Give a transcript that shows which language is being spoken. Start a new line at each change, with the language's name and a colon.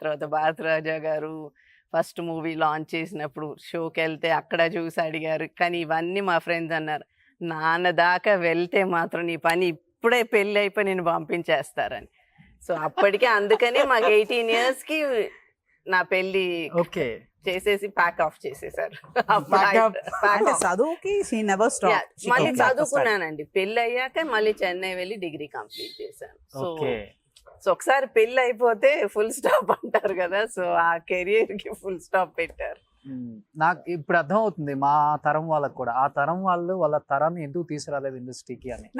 Telugu: తర్వాత భారతరాజా గారు first movie launch చేసినప్పుడు షోకి వెళ్తే అక్కడ చూసి అడిగారు. కానీ ఇవన్నీ మా ఫ్రెండ్స్ అన్నారు, నాన్న దాకా వెళ్తే మాత్రం నీ పని ఇప్పుడే పెళ్ళి అయిపోయి నేను పంపించేస్తారని. సో అప్పటికే అందుకని మాకు 18 years కి నా పెళ్లి ఓకే చేసేసి ప్యాక్ ఆఫ్ చేసేసారు. అంటే చదువుకి
English: she never stopped. She
Telugu: మళ్ళీ
English: came back to study.
Telugu: చదువుకున్నానండి. పెళ్ళి అయ్యాక మళ్ళీ చెన్నై వెళ్ళి డిగ్రీ కంప్లీట్ చేశాను. ఓకే. సో ఒకసారి పెళ్ళి అయిపోతే ఫుల్ స్టాప్ అంటారు కదా, సో ఆ కెరియర్ కి ఫుల్ స్టాప్ పెట్టారు. నాకు ఇప్పుడు అర్థం అవుతుంది మా తరం వాళ్ళకి కూడా, ఆ తరం వాళ్ళు వాళ్ళ తరాన్ని ఎందుకు తీసుకురాలేదు ఇండస్ట్రీకి అని.